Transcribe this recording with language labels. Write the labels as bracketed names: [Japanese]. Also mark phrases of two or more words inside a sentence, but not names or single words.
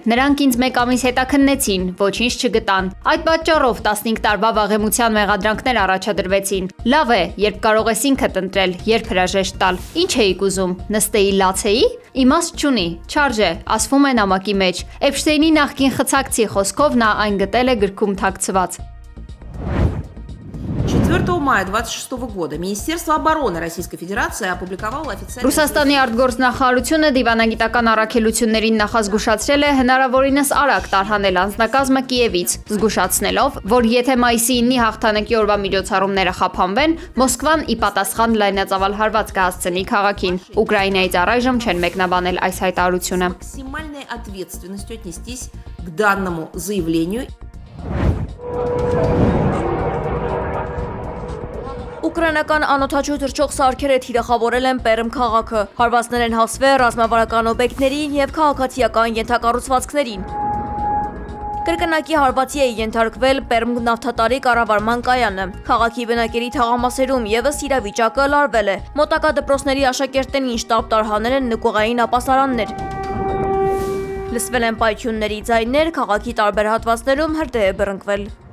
[Armenian] «Նրանք ինձ մեկ ամիս հետաքննեցին, ոչինչ չգտան։ Այդ պատճառով 15 տարվա վաղեմության մեղադրանքներ առաջադրվեցին։ Լավ է, երբ կարող ես ինքդ ընտրել, երբ հրաժեշտ տալ։ Ինչ էիք ուզում, նստեի լացեի։ Իմաստ չունի, չարժե», ասվում է նամակի մեջ։ Էփշտեյնի նախկին խցակցի խոսքով նա այն գտել է գրքում թաքցված։ [Russian] 4 мая 26 года Министерство обороны Российской Федерации опубликовало официальный... [Armenian] Ռուսաստանի արտգործնախարարությունը դիվանագիտական առաքելություններին նախազգուշացրել է հնարավորինս արագ տարհանել անձնակազմը Կիևից, զգուշացնելով, որ եթե մայիսի 9-ի հաղթանակի օրվա միջոցառումները խափանվեն, Մոսկվան ի պատասխան լայնածավալ հարված կհասցնի քաղաքին։ Ուկրաինայից առայժմ չեն մեկնաբանել այս հայտարարությունը։ [Russian] Максимальной ответственностью отнестись к данному заявлению. [Armenian] Ուկրաինական անօթաչու թռչող սարքերը թիրախավորել են Պերմ քաղաքը, հարվածներ են հասվել ռազմավարական օբյեկտներին եւ քաղաքացիական ենթակառուցվածքներին։ Կրկնակի հարվածի է ենթարկվել Պերմ նավթատարի կառավարման կայանը։ Քաղաքի բնակելի թաղամասերում եւս իրավիճակը լարվել է։ Մոտակա դպրոցների աշակերտներին շտապ տարհանել են նկուղային ապասարաններ։ Լսվել են պայթյունների ձայներ, քաղաքի տարբեր հատվածներում հրդեհ է բռնկվել։